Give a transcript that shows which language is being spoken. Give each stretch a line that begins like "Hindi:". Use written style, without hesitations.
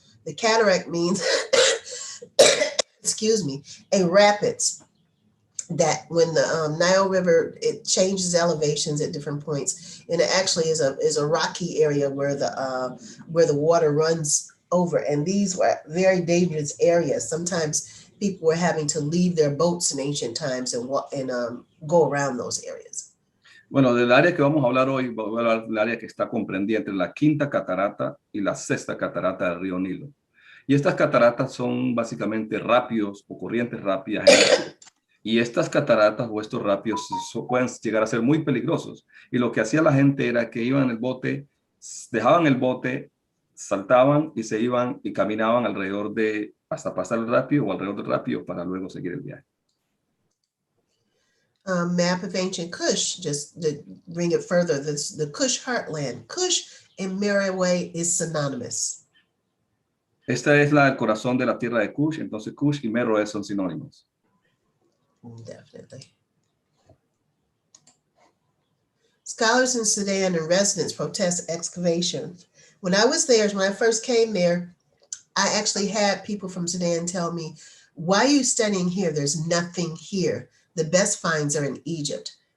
English: The cataract means, excuse me, a rapids that when the Nile River, it changes elevations at different points, and it actually is a rocky area where the water runs over, and these were very dangerous areas. Sometimes people were having to leave their boats in ancient times and go around those areas.
Spanish: Bueno, del área que vamos a hablar hoy, voy a hablar del área que está comprendida entre la 5ª catarata y la 6ª catarata del río Nilo. Y estas cataratas son básicamente rápidos o corrientes rápidas. Y estas cataratas o estos rápidos pueden llegar a ser muy peligrosos. Y lo que hacía la gente era que iban en el bote, dejaban el bote, saltaban y se iban y caminaban alrededor hasta pasar el rápido o alrededor del rápido para luego seguir el viaje.
English: Map of ancient Kush, just to bring it further, the Kush heartland. Kush and Merowe is synonymous.
Spanish: Esta es el corazón de la tierra de Kush, entonces Kush y Merowe son sinónimos.
English: Definitely. Scholars in Sudan and residents protest excavations. When I was there, when I first came there, I actually had people from Sudan tell me, why are you studying here? There's nothing here. The best finds are in Egypt.